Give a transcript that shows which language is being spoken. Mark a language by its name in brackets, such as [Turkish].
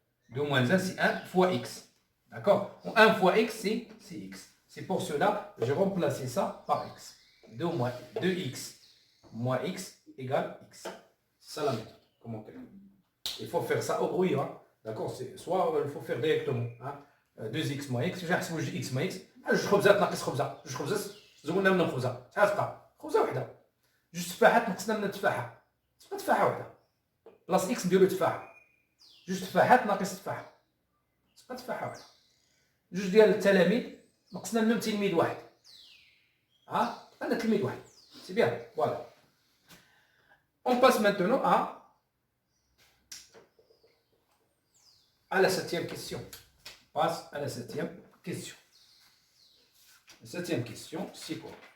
[French] 2 moins 1, c'est 1 fois x. D'accord? 1 fois x, c'est x. C'est pour cela que je remplace ça par x. 2x moins x égale x. C'est ça la méthode. Comment calculer? Il faut faire ça au bruit. Hein? D'accord? Soit il faut faire directement. Hein? 2x moins x. Je vais x moins x. [Arabic] Je خبزات ناقص خبزة. جوج خبزات زودنا من خبزة. شحال تبقى؟ خبزة وحدة. جوج تفاحات نقصنا من تفاحة. تبقى تفاحة وحدة. بلاص اكس نديرو تفاحة. جوج تفاحات ناقص تفاحة. تبقى تفاحة وحدة. جوج ديال التلاميذ نقصنا منهم تلميذ واحد. ها؟ أنا تلميذ واحد. سي بيان. فوالا. [French] On passe maintenant à la 7e question. On passe à la 7e question. La 7e question, c'est quoi?